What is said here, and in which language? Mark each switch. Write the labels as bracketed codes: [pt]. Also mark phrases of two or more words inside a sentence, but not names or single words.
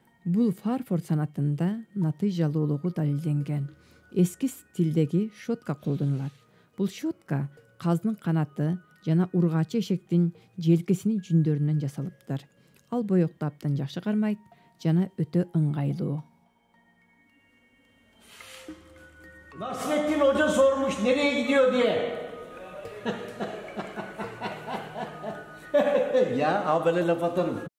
[ky] Бул фарфор санатында натыйжалуулугу далилденген. Эски стилдеги щетка колдонулат. Бул щетка каздын канаты жана ургачы эшектин желкесинин жүндөрүнөн жасалыптыр. Ал боекто абдан жакшы кармайт жана өтө ыңгайлуу. [tr] Nasrettin Hoca sormuş nereye gidiyor diye. Ya böyle laf atarım.